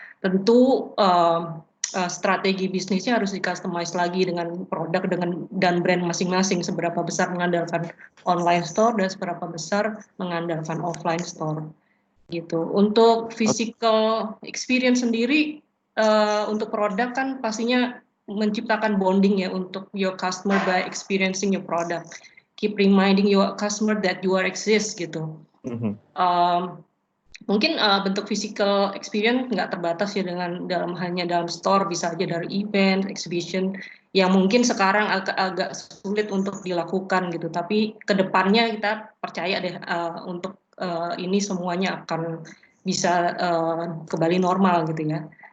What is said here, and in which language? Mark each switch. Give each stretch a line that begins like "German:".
Indonesian: Tentu strategi bisnisnya harus di-customize lagi dengan produk dan brand masing-masing, seberapa besar mengandalkan online store dan seberapa besar mengandalkan offline store gitu. Untuk physical experience sendiri untuk produk kan pastinya menciptakan bonding ya untuk
English: your customer by experiencing your product. Keep reminding your customer that you are exist gitu.
Indonesian: Mungkin bentuk physical experience nggak terbatas ya hanya dalam store, bisa aja dari event, exhibition yang mungkin sekarang agak sulit untuk dilakukan gitu. Tapi kedepannya kita percaya deh untuk ini semuanya akan bisa kembali normal gitu ya.